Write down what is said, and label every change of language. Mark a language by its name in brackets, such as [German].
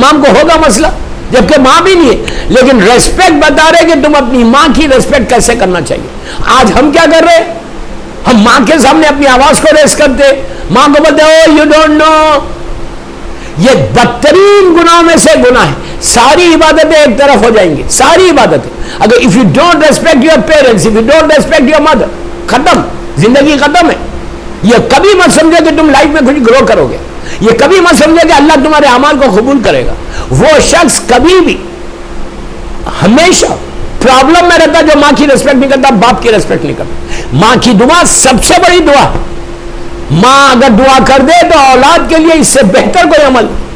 [Urdu] کہ امام کو ہوگا مسئلہ جبکہ ماں بھی نہیں ہے, لیکن ریسپیکٹ بتا رہے کہ تم اپنی ماں کی ریسپیکٹ کیسے کرنا چاہیے. آج ہم کیا کر رہے, ہم ماں کے سامنے اپنی آواز کو ریس کرتے, ماں کو بولتے [English] Oh you don't know. [Urdu] یہ بدترین گناہوں میں سے گناہ ہے. ساری عبادتیں ایک طرف ہو جائیں گی, ساری عبادتیں. [English] اگر if you don't respect your parents, if you don't respect your mother, [Urdu] ختم, زندگی ختم ہے. یہ کبھی مت سمجھو کہ تم لائف میں کچھ گرو کرو گے, یہ کبھی مت سمجھو کہ اللہ تمہارے اعمال کو قبول کرے گا. وہ شخص کبھی بھی ہمیشہ پرابلم میں رہتا جو ماں کی ریسپیکٹ نہیں کرتا, باپ کی ریسپیکٹ نہیں کرتا. ماں کی دعا سب سے بڑی دعا. ماں اگر دعا کر دے تو اولاد کے لیے اس سے بہتر کوئی عمل.